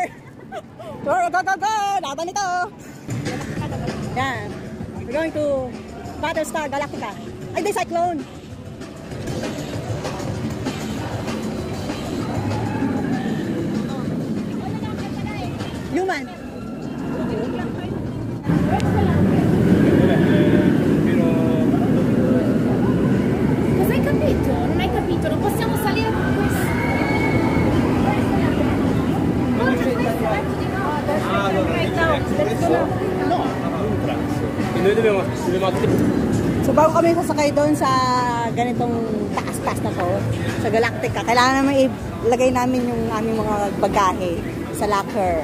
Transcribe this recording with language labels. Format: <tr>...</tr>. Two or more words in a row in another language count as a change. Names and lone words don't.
<en>Go, go, go, go!</en> <tl>Laban ito! Yan.</tl> <en>We're going to Battlestar Galactica.</en> <tl>Ay, di Cyclone! Human!</tl> <it>Cosa hai capito? Non hai capito, non possiamo salire con questo.</it> <tl>So bago kami sasakay doon sa ganitong taas-taas na to, sa Galactica, kailangan naman ilagay namin yung aming mga bagahe sa locker.</tl>